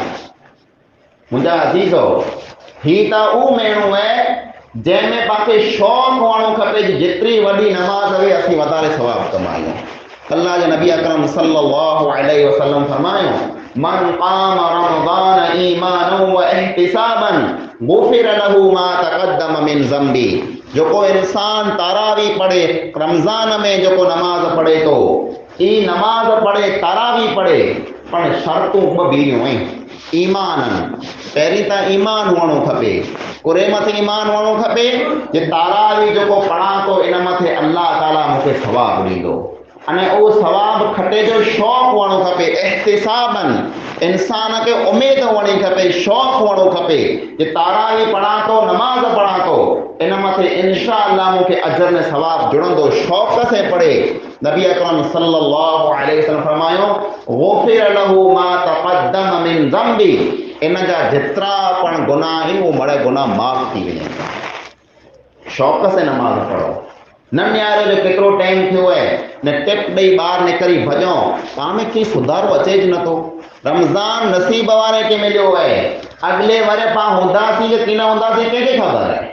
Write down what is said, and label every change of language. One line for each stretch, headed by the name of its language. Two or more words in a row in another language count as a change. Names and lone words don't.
Sindhi: मुंहिंजा अज़ीज़ो, ही त उहो मेणो आहे जंहिंमें पाण खे शौक़ु हुअणो खपे जेतिरी वॾी नमाज़ हुजे असीं वधारे सवाब कमायूं। अल्लाह जे नबी अकरम
Arabic: صلى الله عليه وسلم फरमायो, من قام رمضان إيمانا واحتسابا غفر له ما تقدم من ذنبه.
Sindhi: जेको इंसान तारावी पढ़े, रमज़ान में जेको नमाज़ पढ़े तो, ई नमाज़ पढ़े, तारावी पढ़े, पर शर्तूं ॿ बीरियूं आहिनि। ईमानन, पहिरीं त ईमान हुअणो खपे, कुरे मथे ईमान हुअणो खपे जे तारावी जेको पढ़ां तो इन मथे अल्लाह ताला मूंखे सवाब ॾींदो, अने उहो सवाब खटे जो शौक़ु हुअणो खपे। इहतिसाबन, इंसान खे उमेद हुअणी खपे, शौक़ु हुअणो खपे जे तारावी पढ़ां तो, नमाज़ पढ़ां तो, इन मथे
Arabic: إن شاء الله
Sindhi: मूंखे अजर में सवाब जुड़ंदो, शौक़ से पढ़े।
Arabic: नबी अकरम صلى الله عليه وسلم फरमायो, غفر له ما تقدم من ذنبه,
Sindhi: इन जा जेतिरा पण गुनाह आहिनि उहे बड़े गुनाह माफ़ थी वञनि। शौक़ से नमाज़ पढ़ो। न न्यारे जो केतिरो टाइम थियो आहे, न टिप ॾेई ॿाहिरि निकिरी भॼो, पाण में कीअं सुधारो अचेज नथो। रमज़ान नसीब वारे खे मिलियो आहे, अॻिले वरे पाण हूंदासीं कि न हूंदासीं कंहिंखे ख़बर आहे।